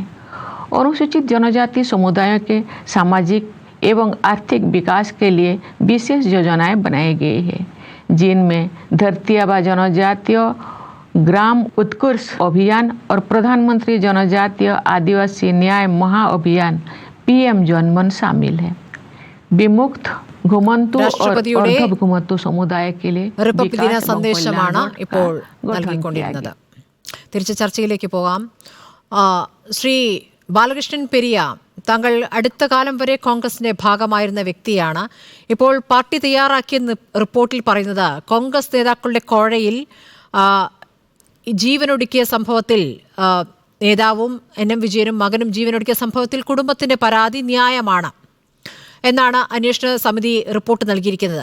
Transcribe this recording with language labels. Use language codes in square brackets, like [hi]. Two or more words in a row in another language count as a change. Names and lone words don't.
[hi] अनुसूचित जनजाति समुदायों के सामाजिक एवं आर्थिक विकास के लिए विशेष योजनाएं बनाई गई है, जिनमें धरती आबा जनजातीय ग्राम उत्कर्ष अभियान और प्रधानमंत्री जनजातीय आदिवासी न्याय महाअभियान PM जनमन शामिल है। विमुक्त घुमंतु और अर्धघुमंतु സമുദായത്തിലെ [ml] റിപ്പബ്ലിക് ദിന സന്ദേശമാണ് ഇപ്പോൾ നൽകിക്കൊണ്ടിരുന്നത്. തിരിച്ച് ചർച്ചയിലേക്ക് പോകാം. ശ്രീ ബാലകൃഷ്ണൻ പെരിയ, താങ്കൾ അടുത്ത കാലം വരെ കോൺഗ്രസിന്റെ ഭാഗമായിരുന്ന വ്യക്തിയാണ്. ഇപ്പോൾ പാർട്ടി തയ്യാറാക്കിയ റിപ്പോർട്ടിൽ പറയുന്നത് കോൺഗ്രസ് നേതാക്കളുടെ കോഴയിൽ ജീവനൊടുക്കിയ സംഭവത്തിൽ നേതാവും NM വിജയനും മകനും ജീവനൊടുക്കിയ സംഭവത്തിൽ കുടുംബത്തിന്റെ പരാതി ന്യായമാണ് എന്നാണ് അന്വേഷണ സമിതി റിപ്പോർട്ട് നൽകിയിരിക്കുന്നത്.